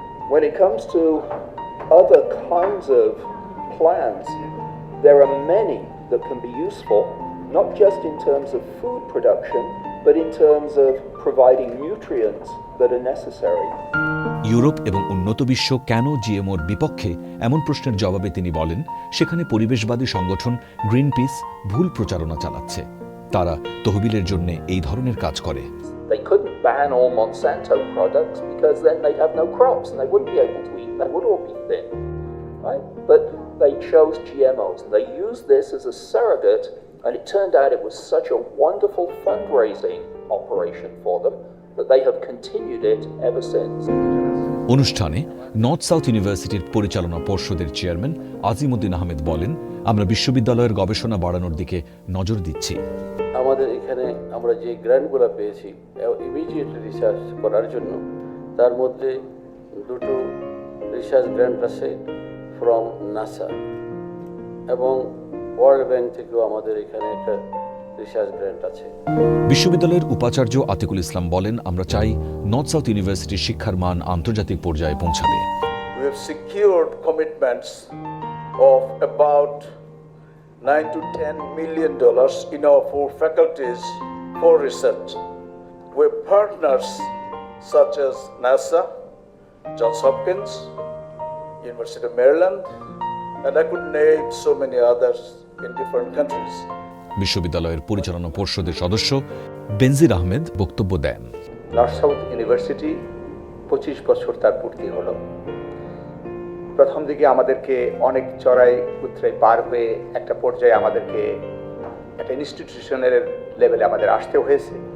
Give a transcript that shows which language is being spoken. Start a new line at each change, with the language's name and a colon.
English: When it comes to other kinds of plants, there are many that can be useful, not just in terms of food production, but in terms of providing nutrients that are necessary.
Bangla: Europe এবং উন্নত বিশ্ব কেন জিএমওর বিপক্ষে এমন প্রশ্নের জবাবে তিনি বলেন, সেখানে পরিবেশবাদী সংগঠন গ্রিনপিস ভুল প্রচারণা চালাচ্ছে। তারা তহবিলের জন্য এই ধরনের কাজ করে।
English: They couldn't ban all Monsanto products because then they'd have no crops and they wouldn't be able to eat. They would all be thin, right? But they chose GMOs and they used this as a surrogate, and it turned out it was such a wonderful fundraising operation for them that they have continued it ever since.
Bangla: অনুষ্ঠানে north south ইউনিভার্সিটির পরিচালনা পর্ষদের chairman Azimuddin Ahmed বলেন, আমরা বিশ্ববিদ্যালয়ের গবেষণা বাড়ানোর দিকে নজর দিচ্ছি। আমাদের এখানে আমরা যে গ্র্যান্টগুলো পেয়েছি ইমিডিয়েটলি রিসার্চ করার জন্য, তার মধ্যে দুটো রিসার্চ গ্র্যান্ট আছে ফ্রম নাসা এবং ওয়ার্ল্ড ব্যাংক থেকেও আমাদের এখানে একটা রিসার্চ গ্র্যান্ট আছে। বিশ্ববিদ্যালয়ের উপাচার্য আতিকুল ইসলাম বলেন, আমরা চাই নর্থ সাউথ ইউনিভার্সিটির শিক্ষার মান আন্তর্জাতিক পর্যায়ে পৌঁছাবে।
English: We have secured commitments of about $9 to $10 million in our 4 faculties for research. We have partners such as NASA, Johns Hopkins, University of Maryland, and I could name so many others in different countries.
Bangla: বিশ্ববিদ্যালয়ের পরিচালনা পর্ষদের সদস্য বেনজির আহমেদ বক্তব্য দেন। North south university 25 বছর তার পূর্তি হলো। প্রথম দিকে আমাদেরকে অনেক চড়াই উতরাই পার হয়ে একটা পর্যায়ে আমাদেরকে একটা ইনস্টিটিউশনের লেভেলে আমাদের আসতে হয়েছে।